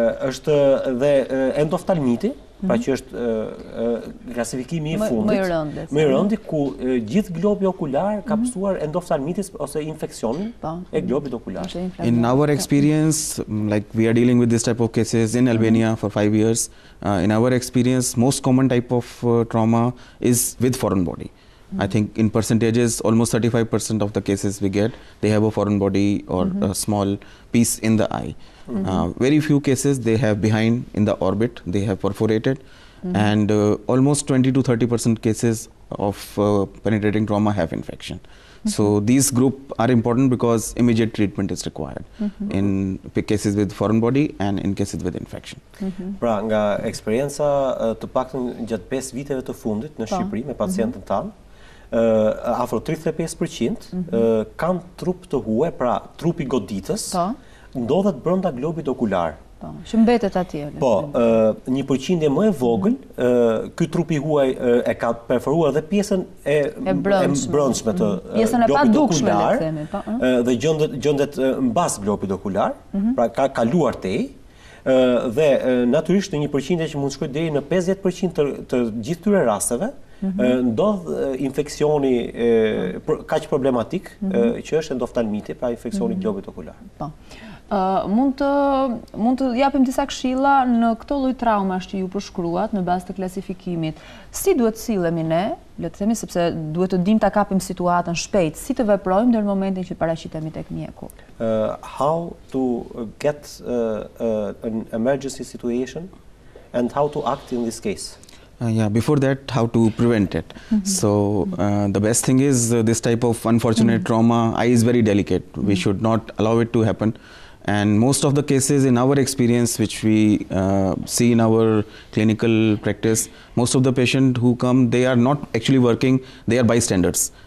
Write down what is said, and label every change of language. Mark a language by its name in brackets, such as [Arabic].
[Albanian] Është dhe endoftalmiti, pra që është klasifikimi i fundit, më i rëndi, ku gjithë globi okular ka pësuar endoftalmitis ose infeksionin e globit okular. [English] In our experience, like we are dealing with this type of cases in Albania for 5 years, in our experience, most common type of trauma is with foreign body. I think in percentages, almost 35% of the cases we get, they have a foreign body or a small piece in the eye. Very few cases they have behind in the orbit, they have perforated, and almost 20 to 30% cases of penetrating trauma have infection. So these group are important because immediate treatment is required in cases with foreign body and in cases with infection. [Albanian] Pra nga eksperienca të paktën gjatë 5 viteve të fundit në Shqipëri me pacientën tanë, afro 35% kanë trup të huaj, pra trupi goditës, ndodhet brenda globit okular. Që mbetet atje. Po, një përqindje më e vogël, ky trupi huaj e ka perforuar dhe pjesën e brendshme të globit okular dhe gjendet mbas globit okular, pra ka kaluar tej, dhe natyrisht në një përqindje që mund shkojë deri në 50% të gjithë këtyre rasteve, ndodh infeksioni kaq problematik që është endoftalmiti, pra infeksioni globit okular. Mund të japim disa këshilla në këto lloj traumash që ju përshkruat në bazë të klasifikimit. Si duhet sillemi ne, le të themi, sepse duhet të dim ta kapim situatën shpejt, si të veprojmë në momentin që paraqitemi tek mjeku? [English] How to get an emergency situation and how to act in this case? Yeah, before that, how to prevent it. So the best thing is this type of unfortunate trauma, eye is very delicate. We should not allow it to happen. And most of the cases in our experience, which we see in our clinical practice, most of the patients who come, they are not actually working, they are bystanders.